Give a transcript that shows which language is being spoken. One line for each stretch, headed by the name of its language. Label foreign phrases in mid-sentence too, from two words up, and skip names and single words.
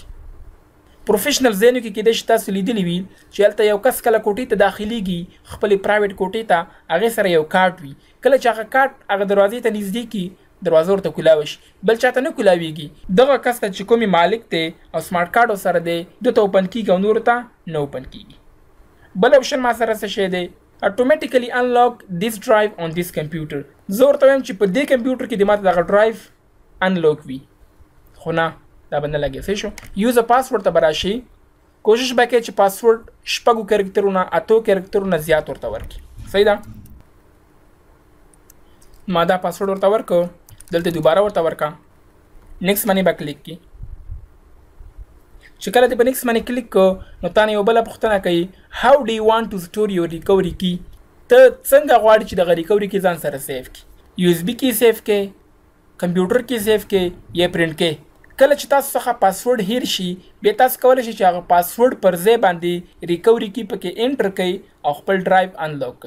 Pashto: پروفیشنل ځایونو کې کیدای شي تاسو لیدلی وي چې هلته یو کس کله کوټې ته داخلیږي، خپلې پرایویټ کوټې ته، هغې سره یو کارت وي، کله چې هغه کارت هغه دروازې ته نږدې کړي دروازه ورته کولاوه شي، بل چاته نه کولاویږي. دغه کس ته چې کومې مالک دی او سمارټ کارت ورسره دی ده ته اوپن کېږي او نورو ته نه اوپن کېږي. بل اپشن ما سره څه شی دی،
English: automatically unlock this drive on this computer.
Pashto: زه ورته وایم چې په دې کمپیوټر کې د ماته دغه ډرایو انلاک وي، خو نه دا به نه لګي. صحیح شو.
English: use password
Pashto: ته به راشي، کوشش به کوې چې پاسورډ شپږو کرکټرونه 8 کرکټرونه زیات ورته ورکړي. صحیح ده. ما دا پاسورډ ورته ورکړو، دلته دوباره ورته ورکړه، نیکس باندې به کلیک کړي. چې کله دې په نیکس باندې کلیک کړو نو تا نه یو بله پوښتنه کوي،
English: how do you want to store your recovery key؟
Pashto: ته څنګه غواړې چې دغه ریکوري کې ځان سره سیف کړي؟ USB کې سیف کړې، کمپیوټر کې سیف کړې یا پرنټ کړې. کله چې تاسو څخه پاسورډ هیر شي بیا تاسو کولی شئ چې هغه پاسورډ پر ځای باندې ریکوري کې پکې انټر کړئ او خپل ډرایو انلاک کړئ.